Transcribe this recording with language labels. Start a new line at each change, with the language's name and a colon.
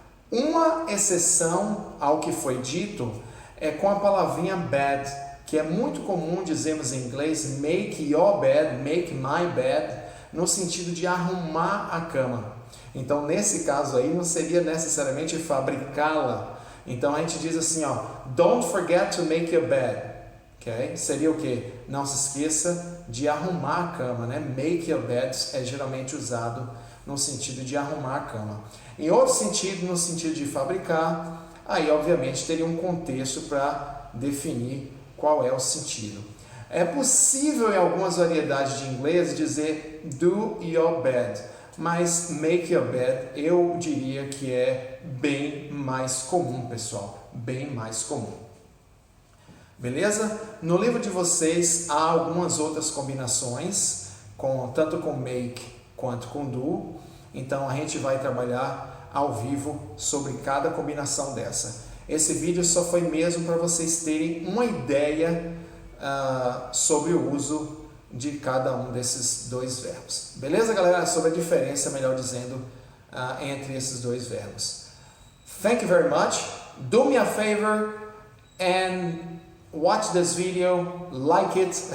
Portuguese: Uma exceção ao que foi dito é com a palavrinha bed, que é muito comum dizermos em inglês
English: make your bed, make my bed,
Portuguese: no sentido de arrumar a cama. Então, nesse caso aí, não seria necessariamente fabricá-la. Então, a gente diz assim, ó,
English: don't forget to make your bed.
Portuguese: Okay? Seria o quê? Não se esqueça de arrumar a cama, né?
English: Make your bed
Portuguese: é geralmente usado no sentido de arrumar a cama. Em outro sentido, no sentido de fabricar, aí, obviamente, teria um contexto para definir qual é o sentido. É possível, em algumas variedades de inglês, dizer
English: do your bed.
Portuguese: Mas
English: make your bed
Portuguese: eu diria que é bem mais comum, pessoal, bem mais comum. Beleza? No livro de vocês há algumas outras combinações, tanto com make quanto com do, então a gente vai trabalhar ao vivo sobre cada combinação dessa. Esse vídeo só foi mesmo para vocês terem uma ideia sobre o uso de cada um desses dois verbos. Beleza, galera? Sobre a diferença, melhor dizendo, entre esses dois verbos.
English: Thank you very much. Do me a favor and watch this video, like it.